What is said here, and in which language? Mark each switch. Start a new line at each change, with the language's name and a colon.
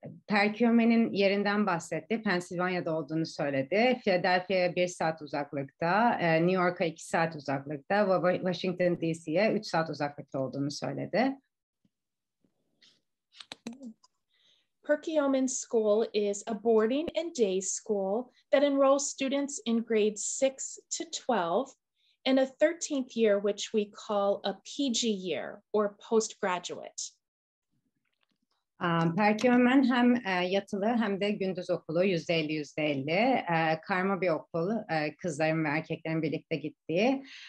Turkish: Perkiomen'in yerinden bahsetti. Pennsylvania'da olduğunu söyledi. Philadelphia'ya 1 saat uzaklıkta, New York'a 2 saat uzaklıkta ve Washington DC'ye 3 saat uzaklıkta olduğunu söyledi.
English: Perkiomen'de School is a boarding and day school that enrolls students in grades 6 to 12 and a 13th year, which we call a PG year or postgraduate.
Turkish: Perkiomen hem yatılı hem de gündüz okulu %50-%50 karma bir okul, kızların ve erkeklerin birlikte gittiği.